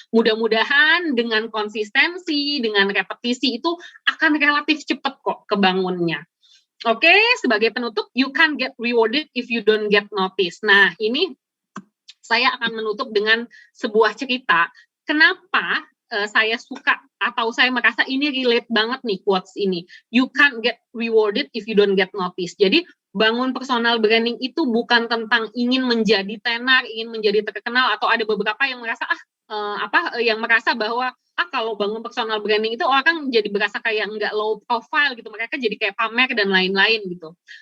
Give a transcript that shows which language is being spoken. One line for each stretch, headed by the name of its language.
Indonesian: Mudah-mudahan dengan konsistensi, dengan repetisi itu akan relatif cepat kok kebangunnya. Oke, sebagai penutup,
English: you can't get rewarded if you don't get noticed.
Indonesian: Nah, ini saya akan menutup dengan sebuah cerita. Kenapa saya suka atau saya merasa ini relate banget nih quotes ini.
English: You can't get rewarded if you don't get noticed.
Indonesian: Jadi bangun personal branding itu bukan tentang ingin menjadi tenar, ingin menjadi terkenal, atau ada beberapa yang merasa yang merasa bahwa kalau bangun personal branding itu orang jadi berasa kayak nggak low profile gitu, mereka jadi kayak pamer dan lain-lain gitu.